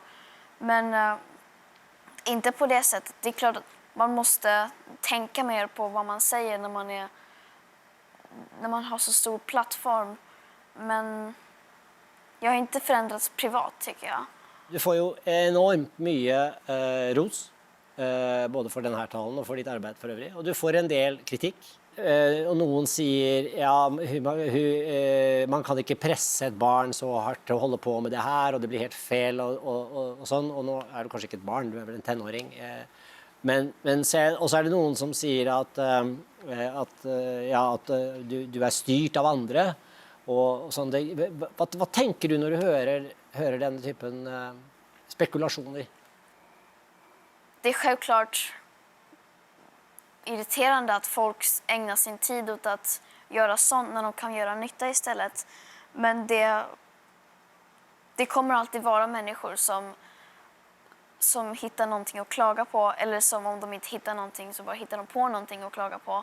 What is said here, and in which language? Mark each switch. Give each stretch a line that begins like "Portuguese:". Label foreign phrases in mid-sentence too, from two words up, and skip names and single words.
Swedish: Men inte på det sättet. Det är klart att man måste tänka mer på vad man säger när man har så stor plattform. Men jag har inte förändrats privat tycker jag.
Norwegian: Du får jo enormt mye ros, både for denne talen og for ditt arbeid for øvrig. Og du får en del kritikk. Og noen sier ja, man kan ikke presse et barn så hardt til å holde på med det her, og det blir helt feil og sånn. Og nå er du kanskje ikke et barn, du er vel en tenåring. Og så er det noen som sier at du er styrt av andre. Og sånn. Hva tenker du når du hører denne typen spekulationer?
Swedish: Det är självklart irriterande att folk ägnar sin tid åt att göra sånt när de kan göra nytta istället. Men det kommer alltid vara människor som hittar någonting att klaga på, eller som om de inte hittar någonting så bara hittar de på någonting att klaga på.